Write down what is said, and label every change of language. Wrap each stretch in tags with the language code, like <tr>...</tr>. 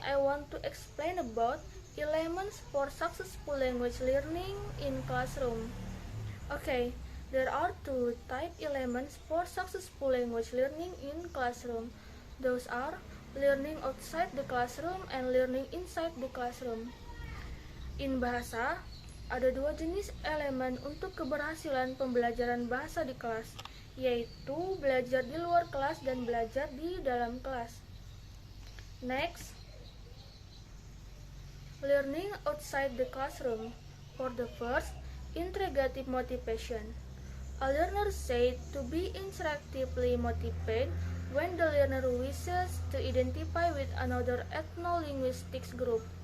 <en>I want to explain about elements for successful language learning in classroom. Okay, there are two type elements for successful language learning in classroom. Those are learning outside the classroom and learning inside the classroom.</en> <id>In bahasa, ada dua jenis elemen untuk keberhasilan pembelajaran bahasa di kelas, yaitu belajar di luar kelas dan belajar di dalam kelas.</id> <en>Next, learning outside the classroom. For the first, Interrogative motivation. A learner said to be interactively motivated when the learner wishes to identify with another ethno-linguistics group.</en>